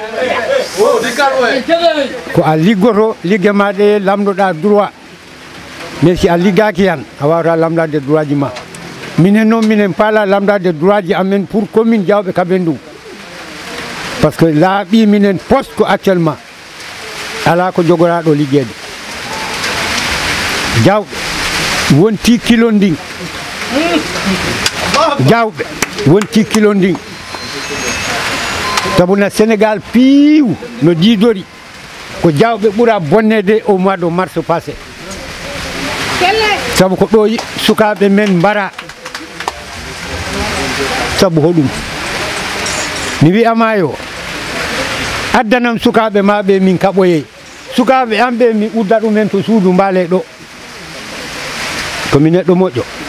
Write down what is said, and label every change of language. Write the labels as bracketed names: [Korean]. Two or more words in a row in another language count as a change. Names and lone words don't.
[Fula] ko a liggoto ligge ma ɗe lamdoɗa droit mais si a liggaki yan a wawata lamdade droit ji ma minen noon minen paala lamdade droit ji amen [French] pour commune [Fula] Diawɓe Kabendou [French] par ce que [Fula] laaɓi minen poste ko actuellement ala ko jogoraɗo liggede Diawɓe wonti kilo ndin Diawɓe wonti kilo ndin sabu na Sénégal piiw no jiidori ko Diawɓe ɓuura bonnede [French] au mois de mars passé [Fula] sabu ko ɗo sukaɓe men mbara sabu hoɗum mi wiyama yo addanam sukaɓe maɓe min kaɓoye sukaɓe an ɓe mi udda ɗumen to suudu mbaale ɗo komi neɗɗo moƴƴo